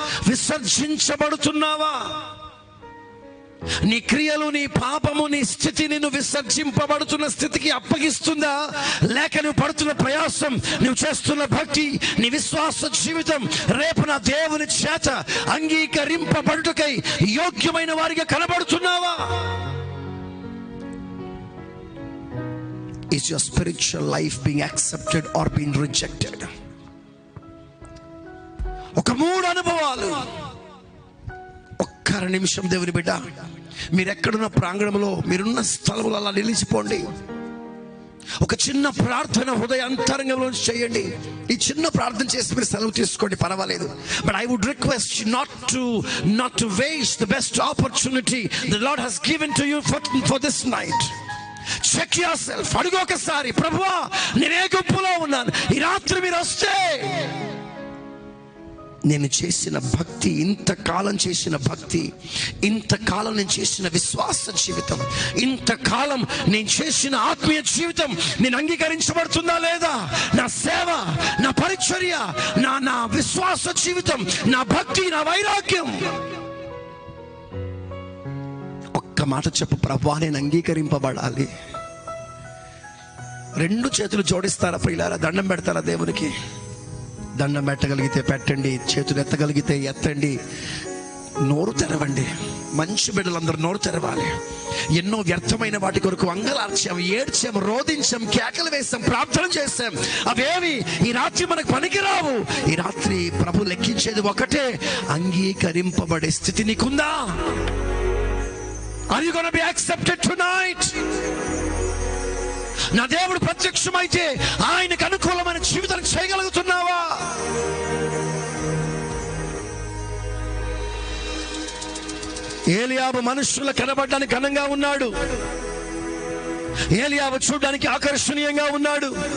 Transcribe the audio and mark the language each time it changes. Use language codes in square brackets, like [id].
[te] విసర్జించబడుతున్నావా? నీ క్రియలు, నీ పాపము, నీ స్థితి నిన్ను విసర్జింపబడుతున్న స్థితికి అప్పగిస్తుందా? లేక నువ్వు పడుతున్న ప్రయాసం, నువ్వు చేస్తున్న భక్తి, నీ విశ్వాస జీవితం రేపు నా దేవుని చేత అంగీకరింపబడుటకై యోగ్యమైన వారిగా కనబడుతున్నావా? [en] Is your spiritual life being accepted or being rejected? [te] ఒక 3 అనుభవాలు. ఒక్క నిమిషం దేవుని బిడ్డ, మీరు ఎక్కడున్న ప్రాంగణంలో, మీరున్న స్థలంలో అలా నిలిచిపోండి. ఒక చిన్న ప్రార్థన హృదయ అంతరంగంలో చేయండి. ఈ చిన్న ప్రార్థన చేసి మీరు సెలవు తీసుకోండి, పర్వాలేదు. [en] But I would request not to waste the best opportunity the Lord has given to you for this night. Check yourself. [te] అడుగు ఒకసారి, ప్రభువా నేను ఏ గుంపులో ఉన్నాను? ఈ రాత్రి మీరు వస్తే నేను చేసిన భక్తి, ఇంతకాలం చేసిన భక్తి, ఇంతకాలం నేను చేసిన విశ్వాస జీవితం, ఇంతకాలం నేను చేసిన ఆత్మీయ జీవితం నేను అంగీకరించబడుతుందా లేదా? నా సేవ, నా పరిచర్య, నా విశ్వాస జీవితం, నా భక్తి, నా వైరాగ్యం. ఒక్క మాట చెప్పు, ప్రభువా నేను అంగీకరింపబడాలి. రెండు చేతులు జోడిస్తారా ప్రియులారా? దండం పెడతారా దేవునికి? దండం పెట్టగలిగితే పెట్టండి, చేతులు ఎత్తగలిగితే ఎత్తండి, నోరు తెరవండి. మంచి బిడ్డలందరూ నోరు తెరవాలి. ఎన్నో వ్యర్థమైన వాటి కొరకు అంగలార్చాం, ఏడ్చాం, రోధించాం, కేకలు వేసాం, ప్రార్థన చేసాం. అవేవి ఈ రాత్రి మనకు పనికిరావు. ఈ రాత్రి ప్రభు లెక్కించేది ఒకటే, అంగీకరింపబడే స్థితి నీకుందా? [en] Are you going to be accepted tonight? [te] నా దేవుడు ప్రత్యక్షమైతే ఆయనకు అనుకూలమైన జీవితాన్ని చేయగలుగుతున్నావా? ఏలియాబు మనుషుల కనబడడానికి ఘనంగా ఉన్నాడు. ఏలియాబు చూడడానికి ఆకర్షణీయంగా ఉన్నాడు.